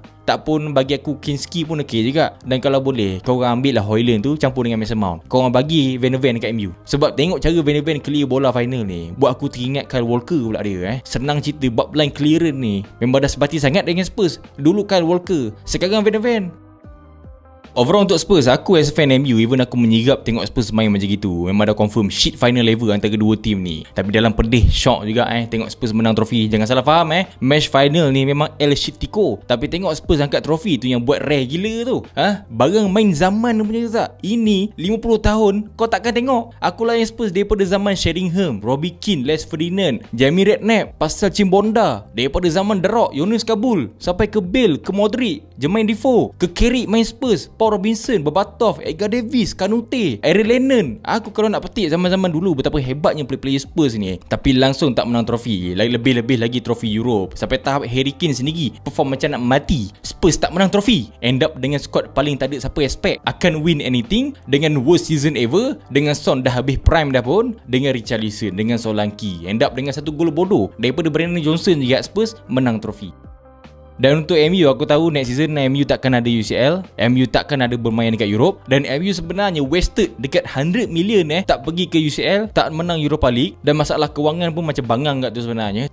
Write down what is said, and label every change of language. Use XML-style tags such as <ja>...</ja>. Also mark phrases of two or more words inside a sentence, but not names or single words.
<ms>Tak pun bagi aku Kinski pun okey juga. Dan kalau boleh kau orang ambil lah Højlund tu campur dengan Mason Mount. Kau orang bagi Van de Ven dekat MU. Sebab tengok cara Van de Ven clear bola final ni, buat aku teringat Kyle Walker pula dia Senang cerita bab</ms> <en>line clearance</en> <ms>ni memang dah sebati sangat dengan Spurs. Dulu Kyle Walker, sekarang Van de Ven. Overall untuk Spurs, aku</ms> <en>as fan</en> <ms>MU, even aku menyirap tengok Spurs main macam gitu. Memang dah confirm</ms> <en>shit final level</en> <ms>antara kedua tim ni. Tapi dalam pedih, shock juga tengok Spurs menang trofi. Jangan salah faham match final ni memang El Shitiko. Tapi tengok Spurs angkat trofi tu yang buat rare gila tu. Barang main zaman punya tak. Ini 50 tahun kau takkan tengok. Aku layan Spurs daripada zaman Sheringham, Robbie Keane, Les Ferdinand, Jamie Redknapp, Pascal Chimbonda. Daripada zaman The Rock, Yunus Kabul, sampai ke Bale, ke Modric, Jermaine Defoe, ke Carrick main Spurs. Paul Robinson, Berbatov, Edgar Davis, Kanute, Aaron Lennon. Aku kalau nak petik zaman-zaman dulu betapa hebatnya player Spurs ni, tapi langsung tak menang trofi. Lebih-lebih lagi trofi Europe. Sampai tahap Harry Kane sendiri perform macam nak mati, Spurs tak menang trofi.</ms> <en>End up</en> <ms>dengan squad paling tak ada siapa expect akan</ms> <en>win anything,</en> <ms>dengan</ms> <en>worst season ever,</en> <ms>dengan Son dah habis prime dah pun, dengan Richarlison, dengan Solanke.</ms> <en>End up</en> <ms>dengan satu gol bodoh daripada Brennan Johnson juga, Spurs menang trofi. Dan untuk MU, aku tahu</ms> <en>next season</en> <ms>MU takkan ada UCL, MU takkan ada bermain dekat Europe, dan MU sebenarnya wasted dekat 100 million tak pergi ke UCL, tak menang Europa League, dan masalah kewangan pun macam bangang kat tu sebenarnya.</ms>